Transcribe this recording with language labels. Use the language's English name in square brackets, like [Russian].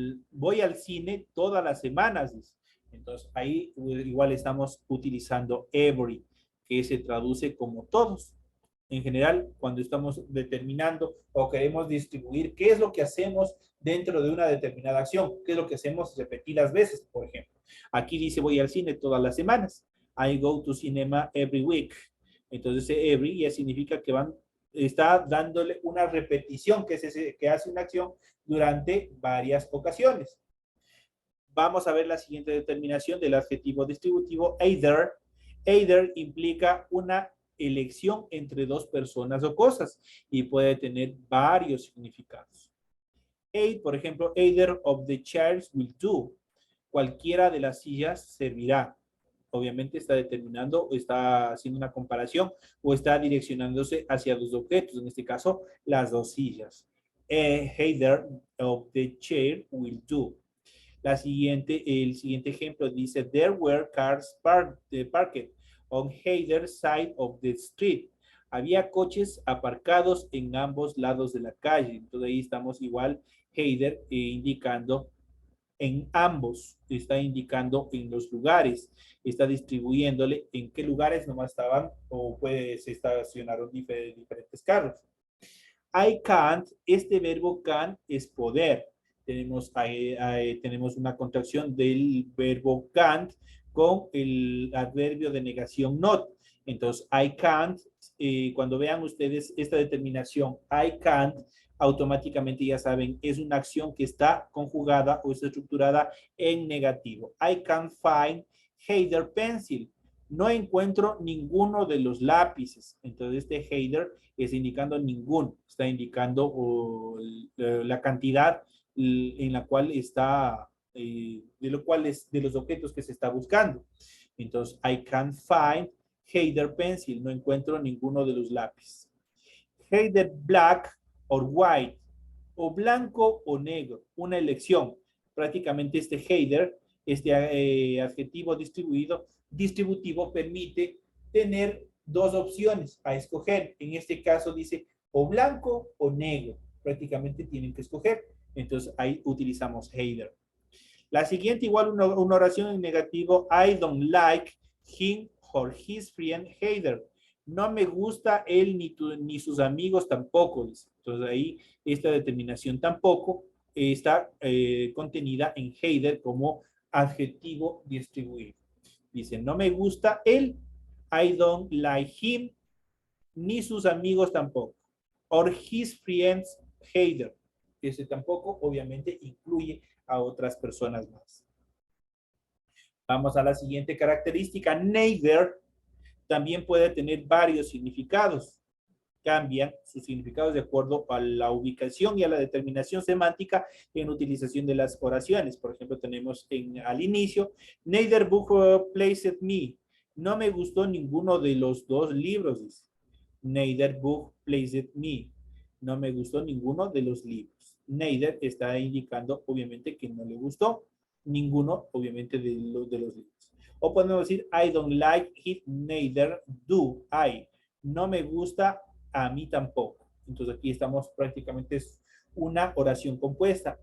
[Spanish] Voy al cine todas las semanas. Entonces ahí igual estamos utilizando every, que se traduce como todos. En general, cuando estamos determinando o queremos distribuir qué es lo que hacemos dentro de una determinada acción, qué es lo que hacemos repetidas veces, por ejemplo. Aquí dice voy al cine todas las semanas. [English] I go to cinema every week. [Spanish] Entonces, every ya significa que está dándole una repetición que hace una acción durante varias ocasiones. Vamos a ver la siguiente determinación del adjetivo distributivo either. Either implica una elección entre dos personas o cosas y puede tener varios significados. Por ejemplo, [English] either of the chairs will do. [Spanish] Cualquiera de las sillas servirá. Obviamente está determinando, está haciendo una comparación o está direccionándose hacia dos objetos, en este caso las dos sillas. [English] Either of the chair will do. [Spanish] El siguiente ejemplo dice, [English] there were cars parked on either side of the street. [Spanish] Había coches aparcados en ambos lados de la calle. Entonces ahí estamos igual, either, indicando en ambos, está indicando en los lugares, está distribuyéndole en qué lugares nomás estaban o se estacionaron diferentes carros. I can't, este verbo can es poder. Tenemos una contracción del verbo can't con el adverbio de negación not. Entonces, I can't, cuando vean ustedes esta determinación, I can't, automáticamente ya saben, es una acción que está conjugada o está estructurada en negativo. [English] I can't find either pencil. [Spanish] No encuentro ninguno de los lápices. Entonces, este either está indicando ninguno. Está indicando la cantidad en la cual está, de los objetos que se está buscando. Entonces, [English] I can't find either pencil. [Spanish] No encuentro ninguno de los lápices. [English] Either black or white. [Spanish] O blanco o negro. Una elección. Prácticamente este either, este adjetivo distributivo permite tener dos opciones a escoger. En este caso dice o blanco o negro. Prácticamente tienen que escoger. Entonces ahí utilizamos either. La siguiente igual una oración en negativo. [English] I don't like him or his friend either. [Spanish] No me gusta él ni sus amigos tampoco. Entonces ahí esta determinación tampoco está contenida en either como adjetivo distribuido. Dice, no me gusta él, [English] I don't like him, [Spanish] ni sus amigos tampoco. [English] Or his friends either. [Spanish] Ese tampoco obviamente incluye a otras personas más. Vamos a la siguiente característica. Neither también puede tener varios significados. Cambian sus significados de acuerdo a la ubicación y a la determinación semántica en utilización de las oraciones. Por ejemplo, tenemos al inicio, [English] neither book pleased me. [Spanish] No me gustó ninguno de los dos libros. [English] Neither book pleased me. [Spanish] No me gustó ninguno de los libros. Neither está indicando, obviamente, que no le gustó ninguno, obviamente, de los libros. O podemos decir, [English] I don't like it, neither do I. [Spanish] No me gusta a mí tampoco. Entonces aquí estamos prácticamente es una oración compuesta.